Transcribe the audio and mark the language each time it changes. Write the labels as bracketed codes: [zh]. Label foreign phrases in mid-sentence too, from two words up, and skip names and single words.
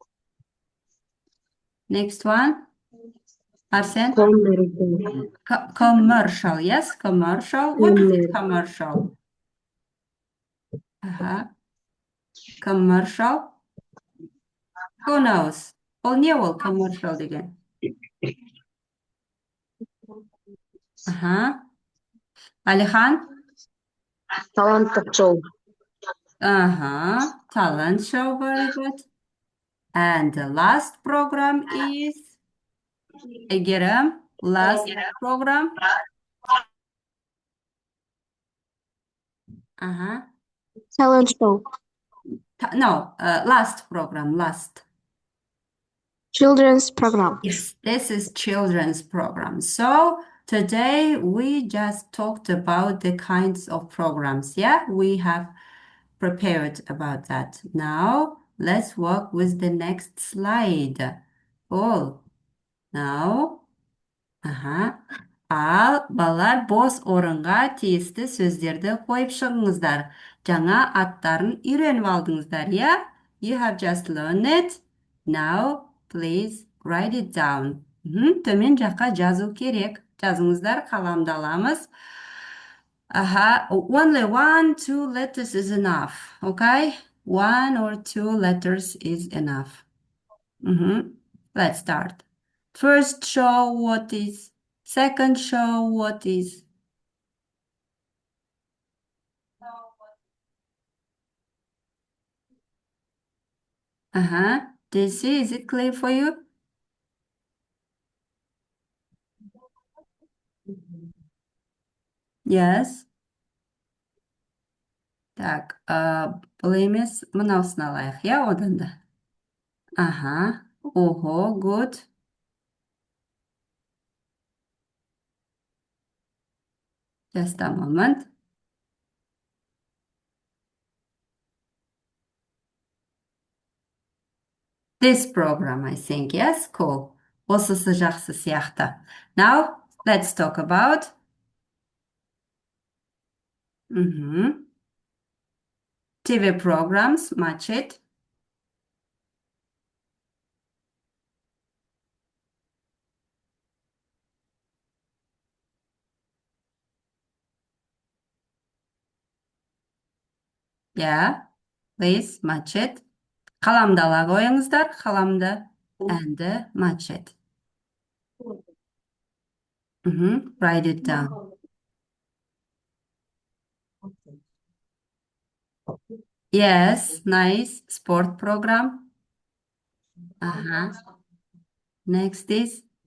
[en] Next one? Arsen? Commercial, yes, commercial. What is it commercial? Uh-huh. Commercial. Who knows? [kk] Ол не ол commercial деген? Uh-huh. Алихан? Таланттық шоу. [en] Uh-huh. Talent show, very good. And the last program is Egeram. Last program. Uh-huh. Talent show. No, last program, last. Children's program. Yes, this is children's program. So today we just talked about the kinds of programs. Yeah, we have prepared about that. Now let's work with the next slide. Oh, now, uh-huh. [kk] балалар бос орынға тиісті сөздерді қойып шығыңыздар. Жаңа аттарын үйреніп алдыңыздар, иә? [en] You have just learned it. Now, please write it down. [kk] Төмен жаққа жазу керек. Жазыңыздар, қаламды аламыз. [en] Only 1, 2 letters is enough, okay? 1 or 2 letters is enough. Let's start. First show what is. Second show what is. DC, is it clear for you? Yes. [kk] Так, бұл емес, мынаусын алайық, иә, одан да. Ого, [en] good. Just a moment. This program, I think, yes, cool. [kk] Осысы жақсы сияқты. [en] Now, let's talk about. TV programs, match it. Yeah, please match it. [kk] Қаламды ала қойыңыздар, қаламды. [en] And match it. Write it down. Yes, nice. Sport program. Next is.